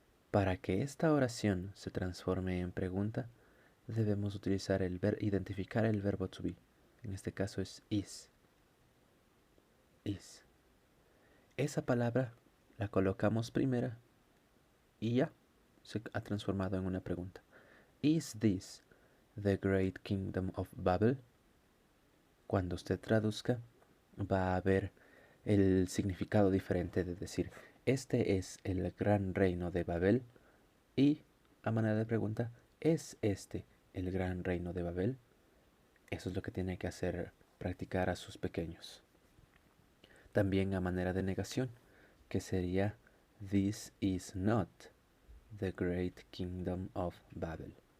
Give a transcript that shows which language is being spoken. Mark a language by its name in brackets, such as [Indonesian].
[Spanish] Para que esta oración se transforme en pregunta, debemos utilizar identificar el verbo to be. En este caso es is. Is. Esa palabra la colocamos primera y ya se ha transformado en una pregunta. [English] Is this the great kingdom of Babel? [Spanish] Cuando usted traduzca, va a ver el significado diferente de decir, este es el gran reino de Babel, y a manera de pregunta, ¿es este el gran reino de Babel? Eso es lo que tiene que hacer, practicar a sus pequeños. También a manera de negación, que sería, [English] This is not the great kingdom of Babel.